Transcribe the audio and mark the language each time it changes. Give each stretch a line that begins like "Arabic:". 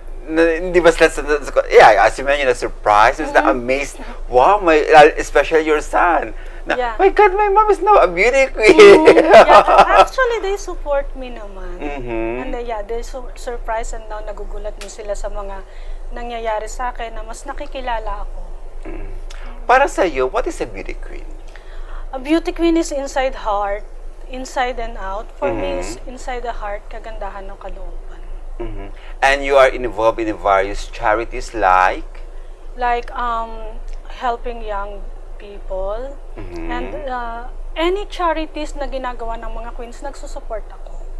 Filipino: Hindi ba sila,
English: as you mentioned, a surprise, is na amazed, wow, especially your son. My God, my mom is now a beauty queen. Actually, they support me naman. And they surprised, and now
Filipino: nagugulat din sila sa mga nangyayari sa akin na mas nakikilala ako. Para sa iyo,
English: what is a beauty queen? A beauty queen is inside heart, inside and out. For me, is inside the heart,
Filipino: kagandahan ng kalooban.
English: And you are involved in various charities like? Like helping young people. And any charities
Filipino: na ginagawa ng mga queens, nagsusupport ako.